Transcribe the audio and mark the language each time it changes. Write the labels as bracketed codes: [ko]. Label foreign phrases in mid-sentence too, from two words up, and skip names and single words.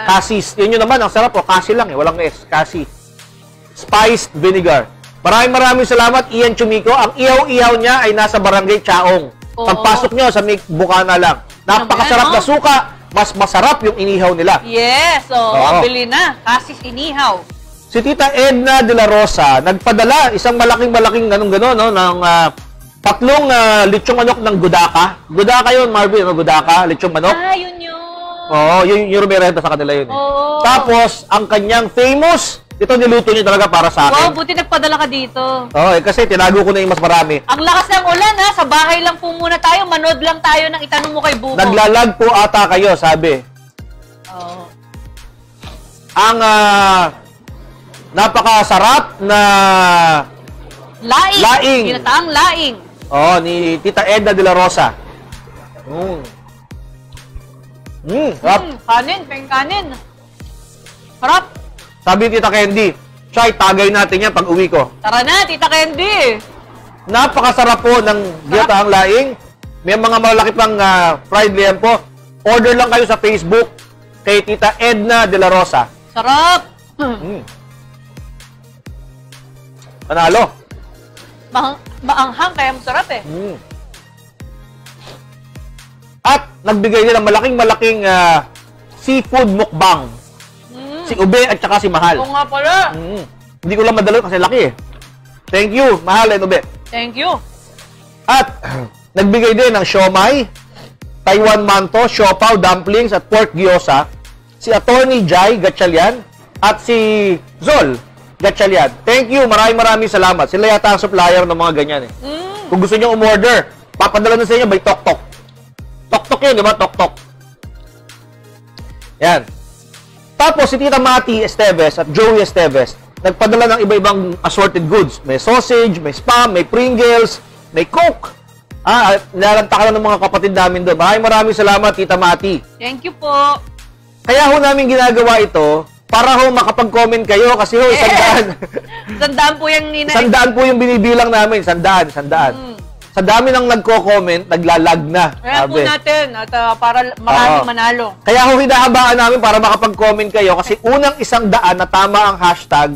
[tl] Cassis. Yun naman, ang sarap po. Cassis lang eh. Walang S. Cassis. Spiced Vinegar. Maraming salamat, Ian Chumiko. Ang ihaw-ihaw niya ay nasa Barangay Chaong. Pagpasok nyo sa Bukana lang. Napakasarap na suka. Mas masarap yung inihaw nila. Yes. Bili na. Cassis inihaw. Si Tita Edna de la Rosa, nagpadala isang malaking ganun-ganon, no, ng 3 lechong manok ng Gudaka. Gudaka yun, Marvin, no? Gudaka, lechong manok. Yun. Oo, yung rumerenta sa kanila yun. Tapos, ang kanyang famous, ito niluto niyo talaga para sa akin. Wow, buti nagpadala ka dito. Kasi tinago ko na yung mas marami. Ang lakas ng ulan, ha? Sa bahay lang po muna tayo. Manood lang tayo ng itanong mo kay Buko. Naglalag po ata kayo, sabi. Ang napakasarap na laing. Ginataang laing. Ni Tita Edna de la Rosa. Sarap. Kanin. Sarap. Sabi ni Tita Candy, Chay, tagay natin yan pag uwi ko. Tara na, Tita Candy. Napakasarap po ng ginataang laing. May mga malaki pang fried liempo. Order lang kayo sa Facebook kay Tita Edna de la Rosa. Sarap. Panalo. Maanghang, kaya masarap eh. At nagbigay din ng malaking seafood mukbang. Si Ube at saka si Mahal. Oo nga pala. Hindi ko lang madalo kasi laki eh. [en] Thank you, Mahal and Ube. Thank you. [tl] At nagbigay din ng siomai, Taiwan manto, siopaw, dumplings at pork gyoza. Si Attorney Jai Gatchalian at si Zol Gatchalian. [en] Thank you, [tl] maraming salamat. Sila yata ang supplier ng mga ganyan eh. Kung gusto nyo umorder, papadala na sa inyo by Tok-Tok. Tok-Tok yun, di ba? Tok-Tok. Yan. Tapos si Tita Mati Esteves at Joey Esteves, nagpadala ng iba-ibang [en] assorted goods. [tl] May sausage, may spam, may Pringles, may Coke. Nilalantakan ng mga kapatid namin doon. Maraming salamat, Tita Mati. [en] Thank you [tl] po. Kaya ho namin ginagawa ito para ho makapag-comment kayo kasi ho, 100. 100 po yung nina. 100 po yung binibilang namin. 100. Sa dami ng nagko-comment, naglalag na. Kaya po natin at para maraming manalo. Kaya ho, hinahabaan namin para makapag-comment kayo kasi unang 100 na tama ang hashtag.